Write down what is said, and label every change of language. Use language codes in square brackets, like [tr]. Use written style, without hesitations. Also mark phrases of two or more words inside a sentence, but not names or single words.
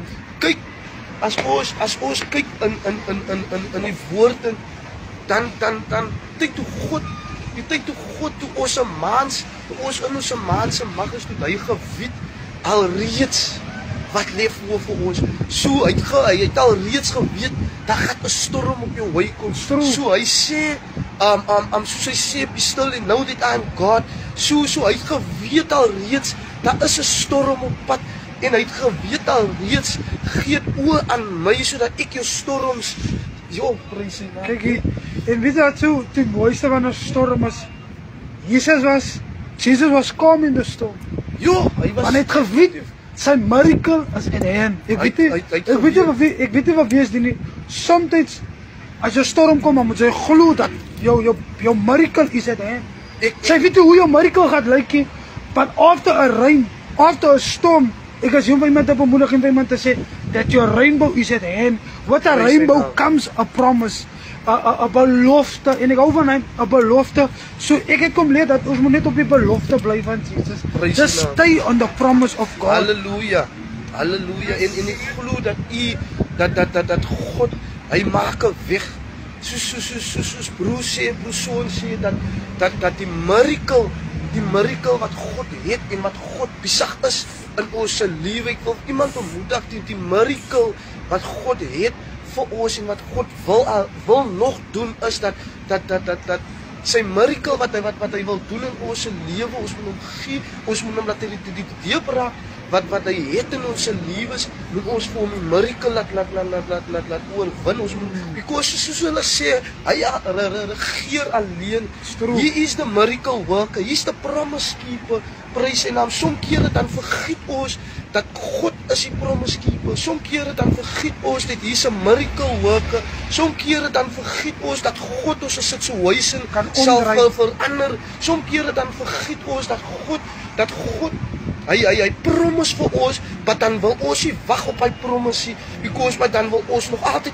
[af] Kyk, as ons kyk in die woord, dan tyd toe God, die tyd toe God toe ons in ons maan se mag is, toe hy geweet alreeds wat lê voor ons. So hy het alreeds geweet dat gaan 'n storm op jou way kom. So hy sê soos hy sê, [en] be still and know that I am God. [af] So hy het geweet alreeds, daar is 'n storm op pad, en hy het geweet alreeds, gee oor aan my, sodat ek jou storms, prys sy naam. Kyk, en weet jy wat so, die mooiste van 'n storm is, [en] Jesus was calm in the storm. [af] Hy was, want hy het geweet, sy miracle is in hand. Ek weet nie wat wees die nie, soms, as jy storm kom, dan moet jy glo dat jou miracle is [en] at hand. [af] Sy weet nie hoe jou miracle gaat lyk nie, [en] but after a rain, after a storm, [af] ek as iemand te bemoedig en iemand te sê, [en] that your rainbow is at hand. What a rainbow comes a promise, a belofte, [af] en ek hou van hy, [en] a belofte. [af] So ek het kom leer dat ons moet net op die belofte bly van Jesus. [en] Just stay on the promise of God. [af] Halleluja, halleluja. En ek glo dat God, hy maak 'n weg. Soos broersoon sê, dat die miracle wat God het en wat God besig is in ons lewe. Ek wil iemand ontmoedig, die miracle wat God het vir ons en wat God wil nog doen, is dat Sy miracle wat hy wil doen in ons lewe, ons moet hom gee, ons moet hom laat hy die deurbraak wat hy het in ons lewens, moet ons vir hom die miracle laat oorwin. Ons moet, because soos hulle sê, hy regeer alleen. [en] He is the miracle worker, he is the promise keeper. [af] Prys sy naam. Soms kere dan vergiet ons dat God is die [en] promise keeper. [af] Soms kere dan vergiet ons dat hier is 'n [en] miracle worker. [af] Soms kere dan vergiet ons dat God ons situation sal verander. Soms kere dan vergiet ons dat God hy promise vir ons, maar dan wil ons nie wag op hy promise nie, because maar dan wil ons nog altyd